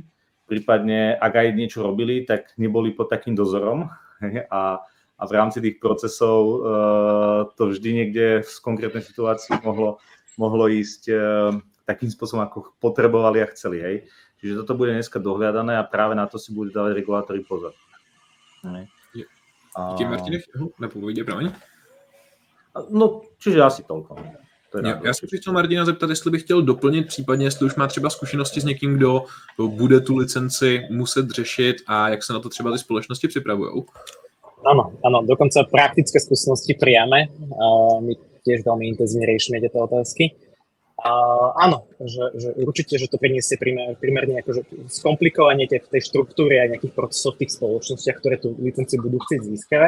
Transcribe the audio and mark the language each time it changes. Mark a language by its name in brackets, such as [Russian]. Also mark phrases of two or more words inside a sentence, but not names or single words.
[Slovak] Prípadne, ak aj niečo robili, tak neboli pod takým dozorom. A v rámci tých procesov to vždy niekde v konkrétnej situácii mohlo ísť takým spôsobom, ako potrebovali a chceli. Hej. Čiže toto bude dneska dohľadané a práve na to si budú dávať regulátori pozor. [Czech] Díky, Martine, nepovědě, promiň. [Slovak] No, čiže asi toľko. [Czech] Já se chtěl Martina zeptat, jestli bych chtěl doplnit, případně jestli už má třeba zkušenosti s někým, kdo bude tu licenci muset řešit a jak se na to třeba ty společnosti připravujou. [Slovak] Áno, dokonca praktické skúsenosti priame. My tiež veľmi intenzívne riešime tieto otázky. Áno, že určite, že to priniesie primárne akože skomplikovanie tej štruktúry a nejakých procesov v tých spoločnostiach, ktoré tú licenciu budú chcieť získavať.